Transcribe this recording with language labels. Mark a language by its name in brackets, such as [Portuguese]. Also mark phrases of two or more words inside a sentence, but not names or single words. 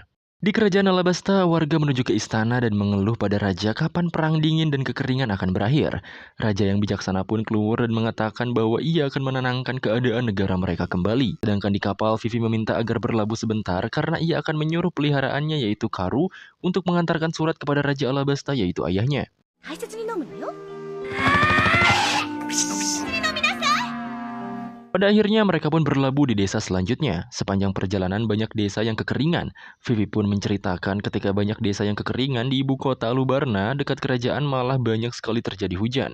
[Indonesian] Di kerajaan Alabasta, warga menuju ke istana dan mengeluh pada raja kapan perang dingin dan kekeringan akan berakhir. Raja yang bijaksana pun keluar dan mengatakan bahwa ia akan menenangkan keadaan negara mereka kembali. Sedangkan di kapal, Vivi meminta agar berlabuh sebentar karena ia akan menyuruh peliharaannya yaitu Karu untuk mengantarkan surat kepada Raja Alabasta yaitu ayahnya. [Japanese] 大切に飲むのよ。 [Indonesian] Pada akhirnya mereka pun berlabuh di desa selanjutnya. Sepanjang perjalanan banyak desa yang kekeringan. Vivi pun menceritakan ketika banyak desa yang kekeringan di ibu kota Lubarna dekat kerajaan malah banyak sekali terjadi hujan.